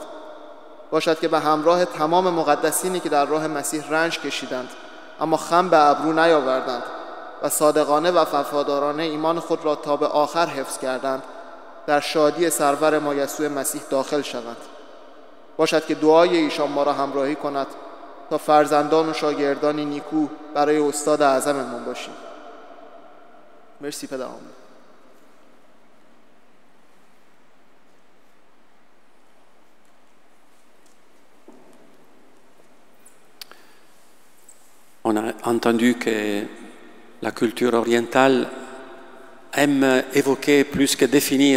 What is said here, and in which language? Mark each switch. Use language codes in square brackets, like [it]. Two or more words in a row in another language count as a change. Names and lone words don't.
[fa] باشد که به همراه تمام مقدسینی که در راه مسیح رنج کشیدند اما خم به ابرو نیاوردند و صادقانه و وفادارانه ایمان خود را تا به آخر حفظ کردند، در شادی سرور ما یسوع مسیح داخل شوند. باشد که دعای ایشان ما را همراهی کند تا فرزندان و شاگردانی نیکو برای استاد اعظممان باشیم. مرسی پدر حاملو. [fr] On a entendu que la culture orientale aime évoquer plus que définir.